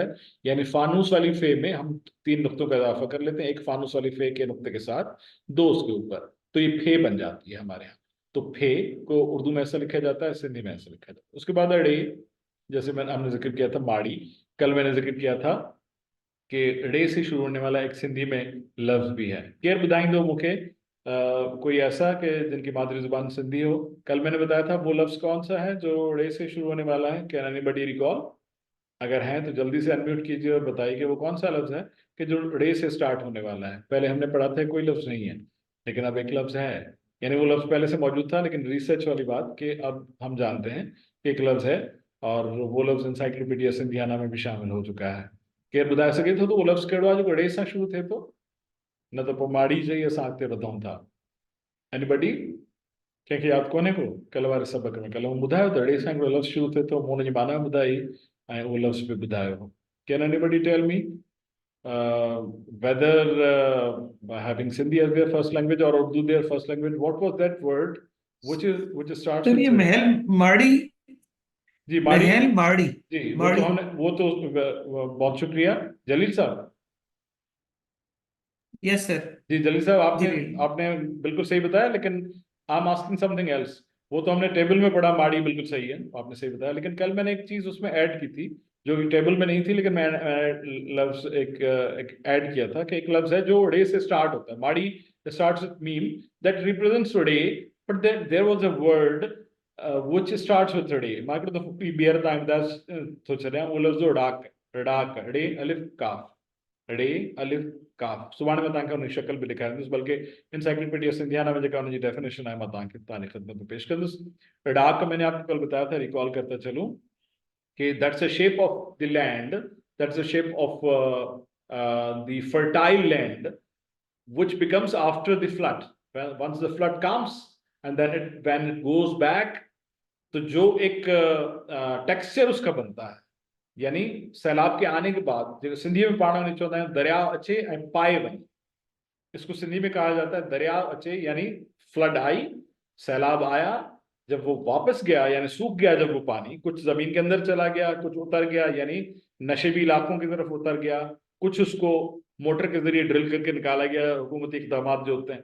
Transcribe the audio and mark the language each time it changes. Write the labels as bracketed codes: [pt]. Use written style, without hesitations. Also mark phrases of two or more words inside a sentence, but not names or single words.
[ur] یعنی فانوس والی فے میں ہم 3 نقطوں کا اضافہ کر لیتے ہیں، ایک فانوس والی فے کے نقطے کے ساتھ 2 اس کے اوپر، تو یہ فے بن جاتی ہے ہمارے یہاں. تو فے کو اردو میں ایسا لکھا جاتا ہے، سندھی میں ایسا لکھا جاتا ہے, सिंधी में ऐसा लिखा जाता है। اس کے بعد اڑے، جیسے ہم نے ذکر کیا تھا ماڑی، کل میں نے ذکر کیا تھا کہ رے سے شروع ہونے والا ایک سندھی میں لفظ بھی ہے. [sd] केर बुधाईंदो मूंखे [ur] کوئی ایسا کہ جن کی مادری زبان سندھی ہو. کل میں نے بتایا تھا وہ لفظ کون سا ہے جو رے سے شروع ہونے والا ہے, [en] can anybody recall? [ur] اگر ہے تو جلدی سے ان میوٹ کیجیے اور بتائیے کہ وہ کون سا لفظ ہے کہ جو رے سے سٹارٹ ہونے والا ہے. پہلے ہم نے پڑھا تھا کوئی لفظ نہیں ہے، لیکن اب ایک لفظ ہے۔ یعنی وہ لفظ پہلے سے موجود تھا، لیکن ریسرچ والی بات کہ اب ہم جانتے ہیں کہ ایک لفظ ہے، اور وہ لفظ انسائیکلوپیڈیا سندھیانا میں بھی شامل ہو چکا ہے. [sd] केर ॿुधाए सघे थो [ur] تو وہ [sd] लफ्ज़ कहिड़ो आहे जेको ड़े सां शुरू थिए थो? न त पोइ माड़ी चई असां अॻिते वधूं था। [en] एनीबडी? [sd] कंहिंखे यादि कोन्हे को कल वारे सबक में? कल मूं ॿुधायो त ड़े सां हिकिड़ो लफ़्ज़ शुरू थिए थो, मूं हुनजी माना ॿुधाई ऐं उहो लफ़्ज़ बि ॿुधायो। [en] can anybody tell me whether having Sindhi as their first language or Urdu their first language, what was that word which starts सर with [ur] یہ محل ماڑی, جی ماڑی, محل ماڑی, جی وہ माड़ी। تو ہم نے، وہ تو بہت شکریہ جلیل صاحب. [en] yes sir. [ur] جی جلیل صاحب، آپ نے जलील। آپ نے بالکل صحیح بتایا، لیکن [en] I am asking something else. [ur] وہ تو ہم نے ٹیبل میں پڑھا ماڑی، بالکل صحیح ہے، آپ نے صحیح بتایا، لیکن کل میں نے ایک چیز اس میں ایڈ کی تھی جو کہ ٹیبل میں نہیں تھی، لیکن میں لفظ ایک ایڈ کیا تھا کہ ایک لفظ ہے جو ڑے سے سٹارٹ ہوتا ہے. [en] माड़ी starts with meem that represents ड़े, but there was a word which starts with ड़े। [sd] मां हिकिड़ो दफ़ो ॿीहर तव्हां ॿुधाए थो छॾियां, उहो लफ़्ज़ ड़ाक, ड़ाक, ड़े अलिफ काफ, ड़े अलिफ काफ। सुभाणे मैं तव्हांखे हुनजी शक्ल बि ॾेखारींदुसि, बल्कि इंसाइक्लोपीडिया सिंधियाना में जेका हुनजी डेफिनेशन आहे मां तव्हांजी ख़िदमत में पेश कंदुसि। [ur] ڑاک میں نے آپ کو کل بتایا تھا، ریکال کرتے چلوں کہ [en] that's a shape of the land, that's a shape of the fertile land which becomes after the flood. Once the flood comes and then when it goes back, [ur] تو جو ایک ٹیکسچر اس کا بنتا ہے، یعنی سیلاب کے آنے کے بعد، جو سندھی میں [sd] पाण में चवंदा आहियूं दरिया अचे ऐं पाए वञे, [ur] اس کو سندھی میں کہا جاتا ہے [sd] दरिया अचे, [ur] یعنی فلڈ آئی، سیلاب آیا، جب وہ واپس گیا یعنی سوکھ گیا، جب وہ پانی کچھ زمین کے اندر چلا گیا، کچھ اتر گیا یعنی نشیبی علاقوں کی طرف اتر گیا، کچھ اس کو موٹر کے ذریعے ڈرل کر کے نکالا گیا، حکومتی اقدامات جو ہوتے ہیں.